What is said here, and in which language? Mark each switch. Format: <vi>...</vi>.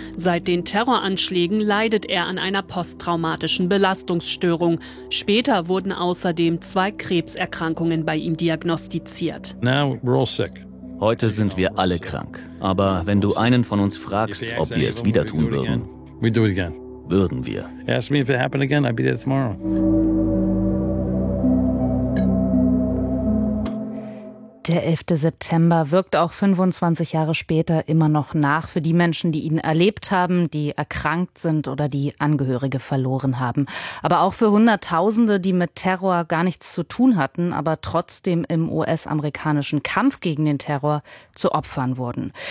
<de>Seit den Terroranschlägen leidet er an einer posttraumatischen Belastungsstörung. Später wurden außerdem 2 Krebserkrankungen bei ihm diagnostiziert.</de> <en>Now we're all sick.</en> <de>Heute sind wir alle krank. Aber wenn du einen von uns fragst, ob wir es wieder tun würden, würden wir.</de> <en>Ask me if it happened again, I'd be there tomorrow.</en> <de>Der 11. September wirkt auch 25 Jahre später immer noch nach für die Menschen, die ihn erlebt haben, die erkrankt sind oder die Angehörige verloren haben. Aber auch für Hunderttausende, die mit Terror gar nichts zu tun hatten, aber trotzdem im US-amerikanischen Kampf gegen den Terror zu Opfern wurden.</de>